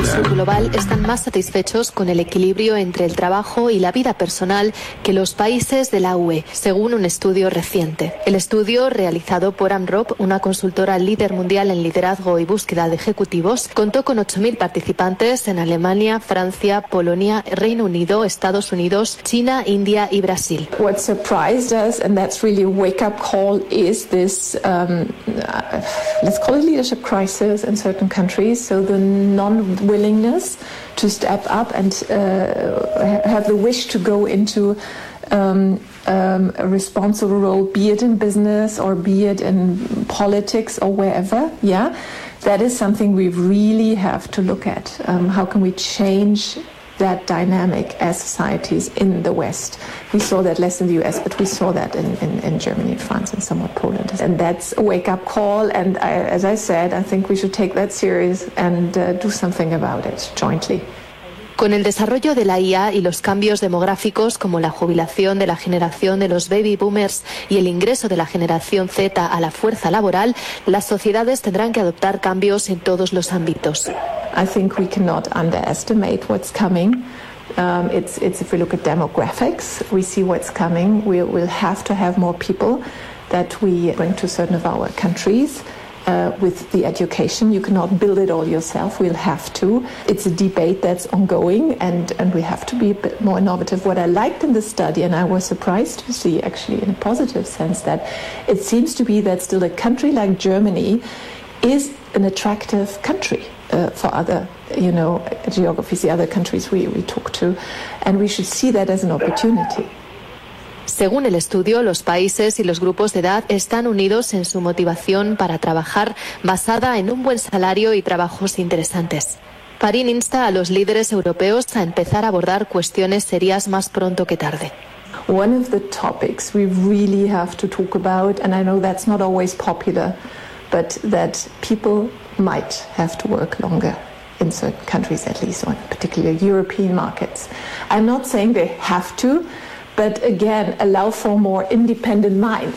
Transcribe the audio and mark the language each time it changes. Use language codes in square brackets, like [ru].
[es] En el sur global están más satisfechos con el equilibrio entre el trabajo y la vida personal que los países de la UE, según un estudio reciente. El estudio, realizado por AMROP, una consultora líder mundial en liderazgo y búsqueda de ejecutivos, contó con 8.000 participantes en Alemania, Francia, Polonia, Reino Unido, Estados Unidos, China, India y Brasil. [en] What surprised us, and that's really a wake-up call, is this, let's call it leadership crisis in certain countries, so the non-willingness to step up and have the wish to go into a responsible role, be it in business or be it in politics or wherever, yeah? That is something we really have to look at. How can we change that dynamic as societies in the West? We saw that less in the US, but we saw that in Germany and France and somewhat Poland. And that's a wake-up call. And I, as I said, I think we should take that serious and do something about it jointly. [es] Con el desarrollo de la IA y los cambios demográficos como la jubilación de la generación de los baby boomers y el ingreso de la generación Z a la fuerza laboral, las sociedades tendrán que adoptar cambios en todos los ámbitos. [en] I think we cannot underestimate what's coming. It's if we look at demographics, we see what's coming. We will have to have more people that we bring to certain of our countries. With the education, you cannot build it all yourself, we'll have to. It's a debate that's ongoing and we have to be a bit more innovative. What I liked in the study, and I was surprised to see actually in a positive sense, that it seems to be that still a country like Germany is an attractive country for other, you know, geographies, the other countries we talk to, and we should see that as an opportunity. [es] Según el estudio, los países y los grupos de edad están unidos en su motivación para trabajar basada en un buen salario y trabajos interesantes. Farin insta a los líderes europeos a empezar a abordar cuestiones serias más pronto que tarde. [en] One of the topics we really have to talk about, and I know that's not always popular, but that people might have to work longer. In certain countries at least, or in particular European markets. I'm not saying they have to, but again, allow for more independent mind.